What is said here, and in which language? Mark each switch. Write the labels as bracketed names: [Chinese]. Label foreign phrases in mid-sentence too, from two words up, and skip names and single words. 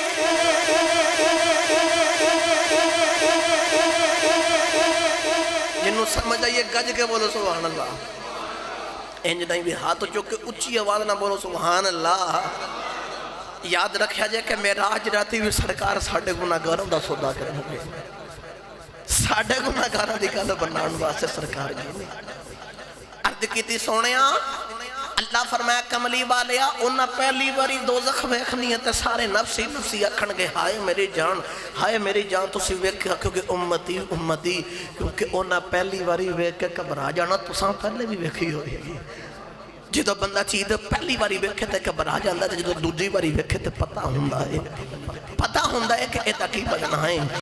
[Punjabi] جنہوں سمجھ آئیے گج کے بولو [Arabic] سبحان اللہ [Punjabi] انج نہیں بھی ہاتھ چوک کے اچھی آواز نہ بولو [Arabic] سبحان اللہ [Punjabi] یاد رکھیا جائے کہ معراج راتی بھی سرکار ساڑھے گناہگاروں دا سودا کرنے گے ساڑھے گناہگاروں دی گل بنان واسطے سرکار گئے عرض کیتی سونیا اللہ فرمایا کملی والیا انہاں پہلی باری دوزخ ویکھنی ہے تے سارے [Arabic] نفسی نفسی [Punjabi] آکھن گے ہائے میری جان تسی ویکھیا کیونکہ [Arabic] امتی امتی [Punjabi] کیونکہ انہاں پہلی باری ویکھ کے گھبرا جانا تساں پہلے بھی ویکھی ہوئی جدو بندہ چیز پہلی باری ویکھے تے گھبرا جاندا تے جدو دوجی باری ویکھے تے پتہ ہوندا ہے کہ ایدا کی بجنا ہے